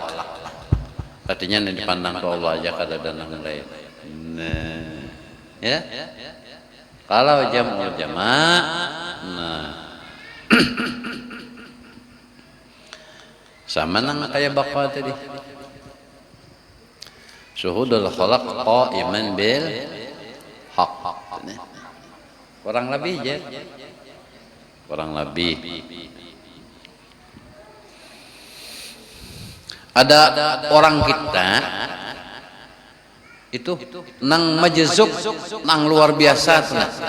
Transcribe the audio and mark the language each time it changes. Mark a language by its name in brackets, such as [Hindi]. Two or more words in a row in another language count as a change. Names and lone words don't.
[Banjar] Artinya yang dipandang ke Allah aja kada ada yang lain. Nah, ya. Kalau [Arabic] جمع الجمع', [Banjar] nah. Sama nang kayak baqa tadi. [Arabic] شهود الخلق قائما بالحق. [Banjar] Kurang lebih je. Kurang lebih. Ada orang kita itu nang majezuk nang luar biasa tuh.